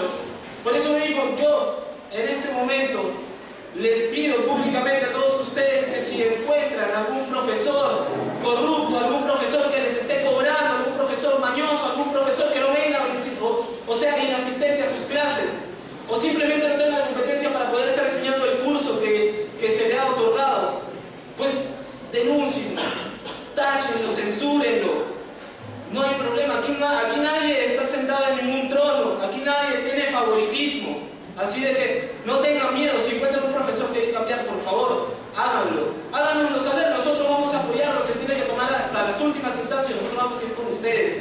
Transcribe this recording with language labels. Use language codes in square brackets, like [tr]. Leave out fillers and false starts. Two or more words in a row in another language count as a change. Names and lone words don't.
[es] Por eso mismo yo, en este momento, les pido públicamente a todos ustedes que si encuentran algún profesor corrupto, algún profesor que les esté cobrando, algún profesor mañoso, algún profesor que no venga o sea inasistente a sus clases, o simplemente no tenga la competencia para poder estar enseñando el curso que se le ha otorgado, pues denúncienlo, táchenlo, censúrenlo. No hay problema, aquí nadie está sentado en ningún trono, aquí nadie tiene favoritismo. Así de que no tengan miedo, si encuentran un profesor que quiere cambiar, por favor, háganlo. Háganoslo saber, nosotros vamos a apoyarlos, se tiene que tomar hasta las últimas instancias, nosotros vamos a ir con ustedes.